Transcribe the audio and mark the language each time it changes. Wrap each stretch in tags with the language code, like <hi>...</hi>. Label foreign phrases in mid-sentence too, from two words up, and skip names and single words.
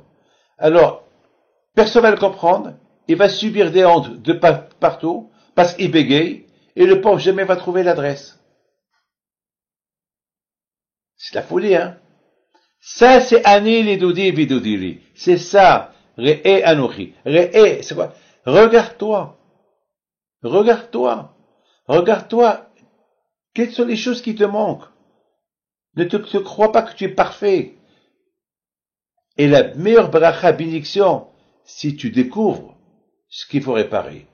<fr>Alors, personne va le comprendre, il va subir des hontes de partout, parce qu'il bégaye, et le pauvre jamais va trouver l'adresse. C'est la folie, hein? Ça, c'est</fr> <he>אני לדודי ודודי לי.</he> <fr>C'est ça.</fr> <he>ראה אנכי. ראה,</he> <fr>c'est quoi? Regarde-toi. Regarde-toi. Regarde-toi. Quelles sont les choses qui te manquent? Ne te crois pas que tu es parfait. Et la meilleure bracha bénédiction, si tu découvres ce qu'il faut réparer.</fr>